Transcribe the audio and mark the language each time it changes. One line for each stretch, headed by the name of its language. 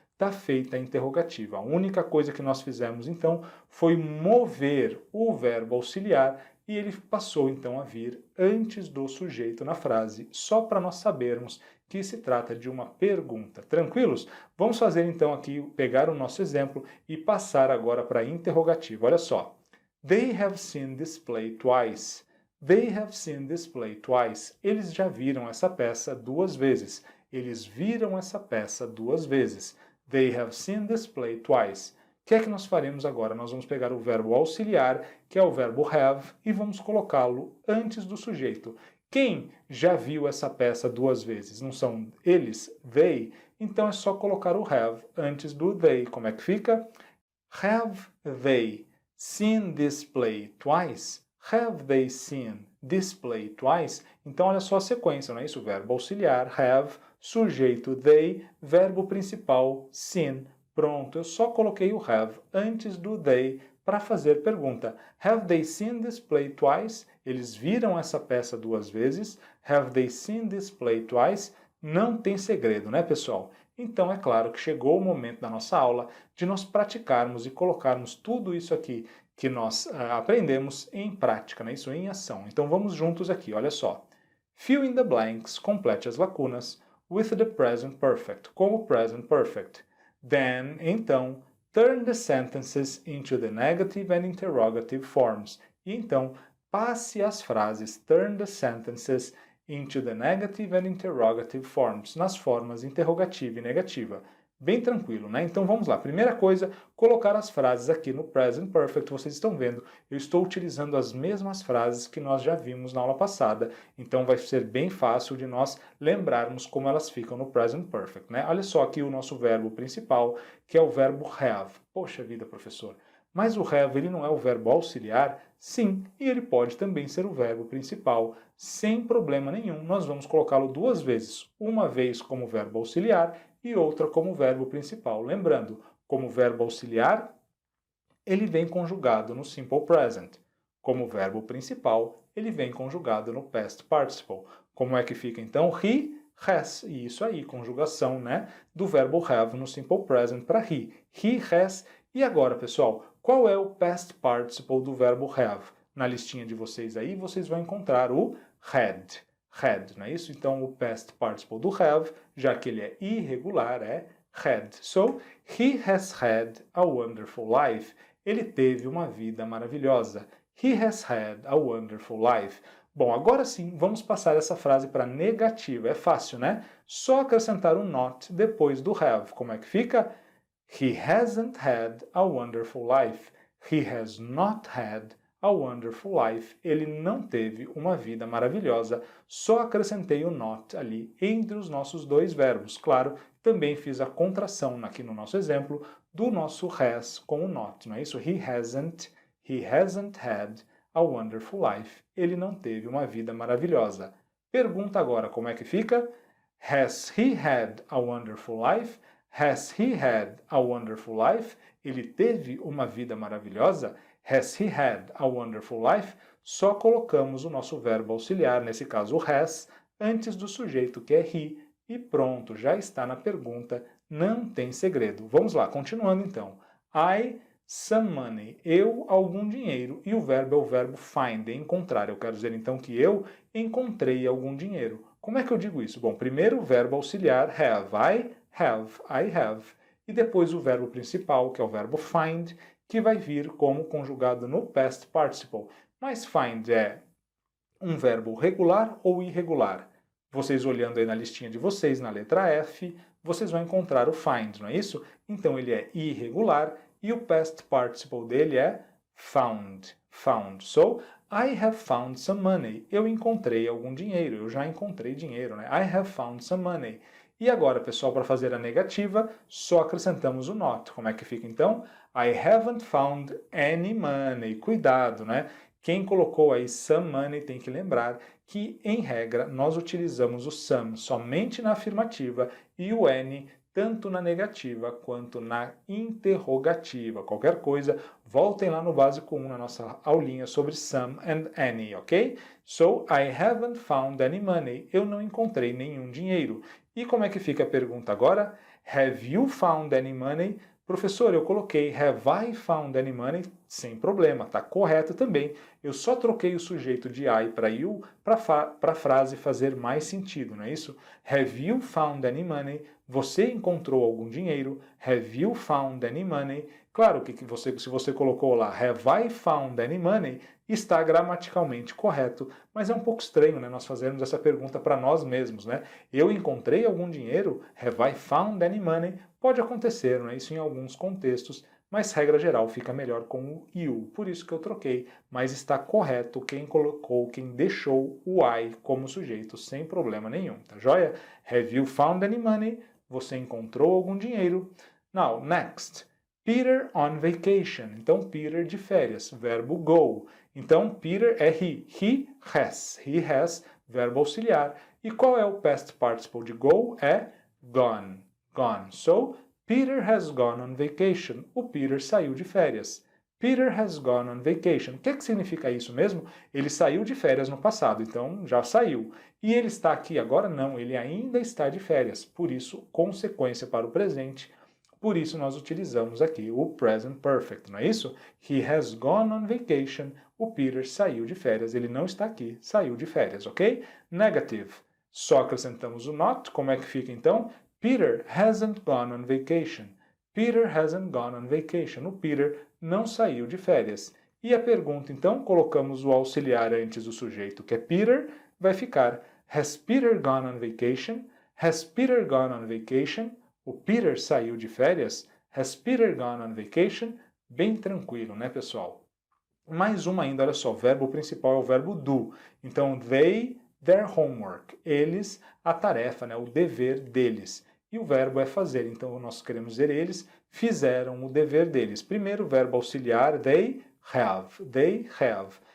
Portuguese: Está feita a interrogativa. A única coisa que nós fizemos, então, foi mover o verbo auxiliar e ele passou, então, a vir antes do sujeito na frase, só para nós sabermos que se trata de uma pergunta. Tranquilos? Vamos fazer, então, aqui, pegar o nosso exemplo e passar agora para a interrogativa. Olha só.
English: They have seen this play twice. They have seen this play twice.
Portuguese: Eles já viram essa peça duas vezes. Eles viram essa peça duas vezes.
English: They have seen this play twice.
Portuguese: O que é que nós faremos agora? Nós vamos pegar o verbo auxiliar, que é o verbo have, e vamos colocá-lo antes do sujeito. Quem já viu essa peça duas vezes? Não são eles? They? Então é só colocar o have antes do they. Como é que fica?
English: Have they seen this play twice? Have they seen this play twice?
Portuguese: Então olha só a sequência, não é isso? Verbo auxiliar, have, sujeito they, verbo principal, seen. Pronto, eu só coloquei o have antes do they para fazer pergunta.
English: Have they seen this play twice?
Portuguese: Eles viram essa peça duas vezes.
English: Have they seen this play twice?
Portuguese: Não tem segredo, né, pessoal? Então é claro que chegou o momento da nossa aula de nós praticarmos e colocarmos tudo isso aqui que nós aprendemos em prática, né? Isso em ação. Então vamos juntos aqui, olha só.
English: Fill in the blanks,
Portuguese: complete as lacunas,
English: with the present perfect,
Portuguese: com o
English: present perfect. Then,
Portuguese: então,
English: turn the sentences into the negative and interrogative forms.
Portuguese: E então, passe as frases,
English: turn the sentences into the negative and interrogative forms,
Portuguese: nas formas interrogativa e negativa. Bem tranquilo, né? Então vamos lá. Primeira coisa, colocar as frases aqui no present perfect. Vocês estão vendo, eu estou utilizando as mesmas frases que nós já vimos na aula passada, então vai ser bem fácil de nós lembrarmos como elas ficam no present perfect, né? Olha só aqui o nosso verbo principal, que é o verbo have. Poxa vida, professor, mas o have ele não é o verbo auxiliar? Sim, e ele pode também ser o verbo principal, sem problema nenhum. Nós vamos colocá-lo duas vezes, uma vez como verbo auxiliar e outra como verbo principal. Lembrando, como verbo auxiliar, ele vem conjugado no simple present. Como verbo principal, ele vem conjugado no past participle. Como é que fica então?
English: He has.
Portuguese: E isso aí, conjugação, né, do verbo have no simple present para he.
English: He has.
Portuguese: E agora, pessoal, qual é o past participle do verbo have? Na listinha de vocês aí, vocês vão encontrar o had. Had, não é isso? Então, o past participle do have, já que ele é irregular, é had.
English: So, he has had a wonderful life.
Portuguese: Ele teve uma vida maravilhosa.
English: He has had a wonderful life.
Portuguese: Bom, agora sim, vamos passar essa frase para negativa. É fácil, né? Só acrescentar o not depois do have. Como é que fica?
English: He hasn't had a wonderful life. He has not had a wonderful life.
Portuguese: Ele não teve uma vida maravilhosa. Só acrescentei o not ali entre os nossos dois verbos. Claro, também fiz a contração aqui no nosso exemplo do nosso has com o not, não é isso? He hasn't had a wonderful life. Ele não teve uma vida maravilhosa. Pergunta agora, como é que fica?
English: Has he had a wonderful life? Has he had a wonderful life?
Portuguese: Ele teve uma vida maravilhosa?
English: Has he had a wonderful life?
Portuguese: Só colocamos o nosso verbo auxiliar, nesse caso o has, antes do sujeito que é he, e pronto, já está na pergunta, não tem segredo. Vamos lá, continuando então.
English: I some money,
Portuguese: eu algum dinheiro, e o verbo é o verbo find, encontrar. Eu quero dizer então que eu encontrei algum dinheiro. Como é que eu digo isso? Bom, primeiro o verbo auxiliar have,
English: I have,
Portuguese: e depois o verbo principal, que é o verbo find, que vai vir como conjugado no past participle. Mas find é um verbo regular ou irregular? Vocês olhando aí na listinha de vocês, na letra F, vocês vão encontrar o find, não é isso? Então ele é irregular e o past participle dele é found.
English: Found. So, I have found some money.
Portuguese: Eu encontrei algum dinheiro. Eu já encontrei dinheiro, né?
English: I have found some money.
Portuguese: E agora, pessoal, para fazer a negativa, só acrescentamos o not. Como é que fica então?
English: I haven't found any money.
Portuguese: Cuidado, né? Quem colocou aí some money tem que lembrar que, em regra, nós utilizamos o some somente na afirmativa e o any tanto na negativa quanto na interrogativa. Qualquer coisa, voltem lá no básico 1, na nossa aulinha sobre some and any, ok?
English: So, I haven't found any money.
Portuguese: Eu não encontrei nenhum dinheiro. E como é que fica a pergunta agora?
English: Have you found any money?
Portuguese: Professor, eu coloquei
English: have I found any money?
Portuguese: Sem problema, tá correto também. Eu só troquei o sujeito de I para you para a frase fazer mais sentido, não é isso?
English: Have you found any money?
Portuguese: Você encontrou algum dinheiro?
English: Have you found any money?
Portuguese: Claro que se você colocou lá
English: have I found any money,
Portuguese: está gramaticalmente correto, mas é um pouco estranho, né, nós fazermos essa pergunta para nós mesmos, né? Eu encontrei algum dinheiro?
English: Have I found any money?
Portuguese: Pode acontecer, não é isso em alguns contextos, mas regra geral fica melhor com o you, por isso que eu troquei, mas está correto quem colocou, quem deixou o I como sujeito, sem problema nenhum, tá joia?
English: Have you found any money?
Portuguese: Você encontrou algum dinheiro?
English: Now, next. Peter on vacation.
Portuguese: Então, Peter de férias, verbo go. Então, Peter é he. He has, verbo auxiliar. E qual é o past participle de go? É gone. Gone.
English: So, Peter has gone on vacation.
Portuguese: O Peter saiu de férias.
English: Peter has gone on vacation.
Portuguese: O que significa isso mesmo? Ele saiu de férias no passado, então já saiu. E ele está aqui agora? Não, ele ainda está de férias. Por isso, consequência para o presente. Por isso, nós utilizamos aqui o present perfect, não é isso?
English: He has gone on vacation.
Portuguese: O Peter saiu de férias. Ele não está aqui, saiu de férias, ok? Negative. Só acrescentamos o not. Como é que fica então?
English: Peter hasn't gone on vacation. Peter hasn't gone on vacation.
Portuguese: O Peter não saiu de férias. E a pergunta, então, colocamos o auxiliar antes do sujeito, que é Peter, vai ficar
English: Has Peter gone on vacation? Has Peter gone on vacation?
Portuguese: O Peter saiu de férias?
English: Has Peter gone on vacation?
Portuguese: Bem tranquilo, né, pessoal? Mais uma ainda, olha só, o verbo principal é o verbo do. Então, their homework. Eles, a tarefa, né, o dever deles. E o verbo é fazer. Então, nós queremos dizer eles fizeram o dever deles. Primeiro, verbo auxiliar,
English: they have. They have.